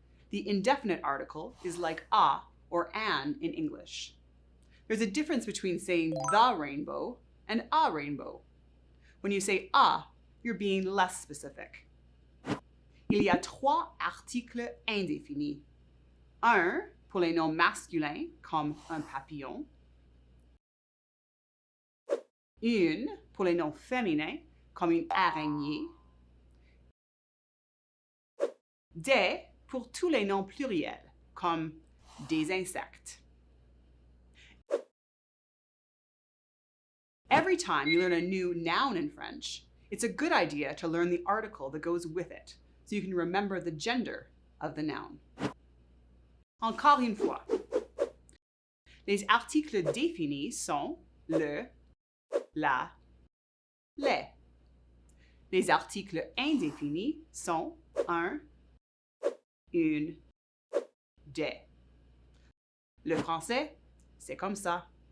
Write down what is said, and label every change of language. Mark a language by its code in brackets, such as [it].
[en] The indefinite article is like a or an in English. There's a difference between saying the rainbow and a rainbow. When you say a, you're being less specific. [fr] Il y a 3 articles indéfinis. Un pour les noms masculins comme un papillon. Une pour les noms féminins comme une araignée. Des pour tous les noms pluriels comme des insectes. [en] Every time you learn a new noun in French, it's a good idea to learn the article that goes with it, so you can remember the gender of the noun. [fr] Encore une fois, les articles définis sont le, la, les. Les articles indéfinis sont un, une, des. Le français, c'est comme ça.